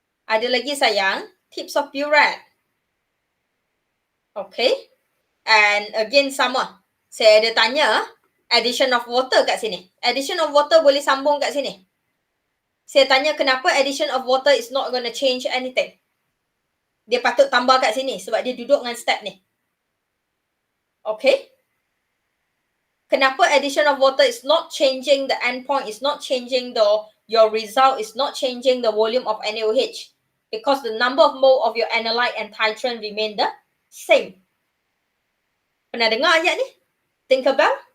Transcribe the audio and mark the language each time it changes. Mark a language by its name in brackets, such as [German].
[Malay] Ada lagi sayang, tips of burette. Okay. And again sama. Saya ada tanya addition of water kat sini. Addition of water boleh sambung kat sini. Saya tanya kenapa [English] addition of water is not going to change anything. [Malay] Dia patut tambah kat sini sebab dia duduk dengan step ni. Okay. [English] Kenapa addition of water is not changing the endpoint, is not changing your result, is not changing the volume of NaOH? Because the number of mole of your analyte and titrant remain the same. [Malay] Pernah dengar ayat ni? [English] Think a bell?